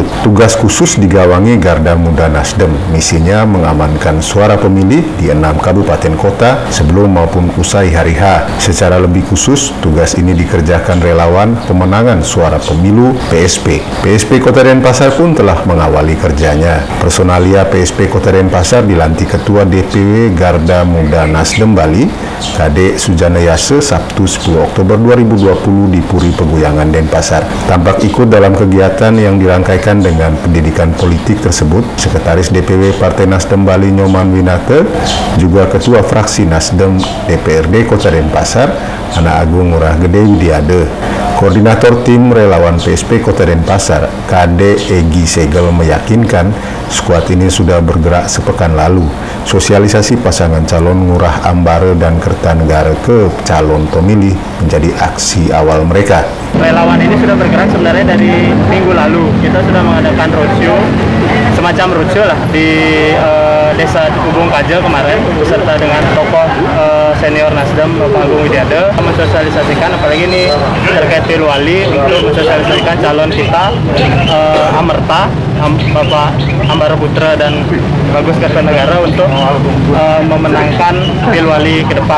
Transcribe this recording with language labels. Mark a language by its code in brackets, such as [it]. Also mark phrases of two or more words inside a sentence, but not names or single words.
[id] Tugas khusus digawangi Garda Muda Nasdem. Misinya mengamankan suara pemilih di 6 kabupaten kota sebelum maupun usai hari H. Secara lebih khusus, tugas ini dikerjakan relawan pemenangan suara pemilu PSP. PSP Kota Denpasar pun telah mengawali kerjanya. Personalia PSP Kota Denpasar dilantik Ketua DPW Garda Muda Nasdem Bali, Kade Sujana Yase, Sabtu 10 Oktober 2020 di Puri Peguyangan Denpasar. Tampak ikut dalam kegiatan yang dirangkaikan dengan pendidikan politik tersebut, Sekretaris DPW Partai Nasdem Bali Nyoman Winate, juga Ketua Fraksi Nasdem DPRD Kota Denpasar, Ana Agung Ngurah Gede Widiade. Koordinator Tim Relawan PSP Kota Denpasar, Kade Egi Segel, meyakinkan skuad ini sudah bergerak sepekan lalu. Sosialisasi pasangan calon Ngurah Ambare dan Kertanegara ke calon pemilih menjadi aksi awal mereka. Relawan ini sudah bergerak sebenarnya dari minggu lalu. Kita sudah mengadakan roadshow, semacam roadshow lah di Desa Cukubung Kaja kemarin, beserta dengan tokoh senior Nasdem Bapak Agung Widiade, mensosialisasikan apalagi ini terkait Pilwali untuk mensosialisasikan calon kita Amerta, Bapak Ambara Putra dan Bagus Kertanegara untuk memenangkan Pilwali ke depan.